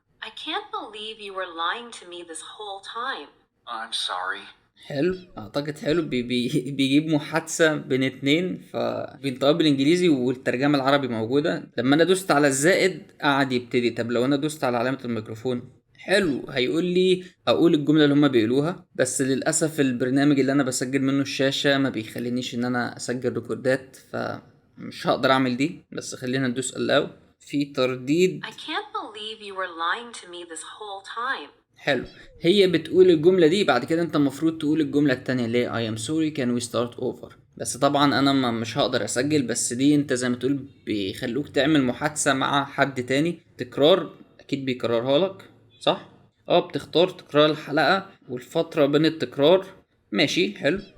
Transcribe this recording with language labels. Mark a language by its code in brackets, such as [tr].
[en] I can't believe you were lying to me this whole time. I'm sorry. [ar] حلو، اعتقد حلو. بيجيب محادثة بين اتنين، فبينطقها بالانجليزي والترجمة العربي موجودة. لما انا دوست على الزائد قعد يبتدي. طب لو انا دوست على علامة الميكروفون، حلو، هيقول لي اقول الجملة اللي هما بيقولوها. بس للأسف البرنامج اللي انا بسجل منه الشاشة ما بيخلينيش ان انا اسجل ريكوردات، فمش هقدر اعمل دي. بس خلينا ندوس allow. في ترديد. [en] I can't believe you were lying to me this whole time. [ar] حلو، هي بتقول الجملة دي، بعد كده انت المفروض تقول الجملة التانية اللي هي [en] I am sorry can we start over. [ar] بس طبعا انا مش هقدر اسجل. بس دي انت زي ما تقول بيخلوك تعمل محادثة مع حد تاني. تكرار، اكيد بيكررها لك صح. بتختار تكرار الحلقة والفترة بين التكرار. ماشي، حلو.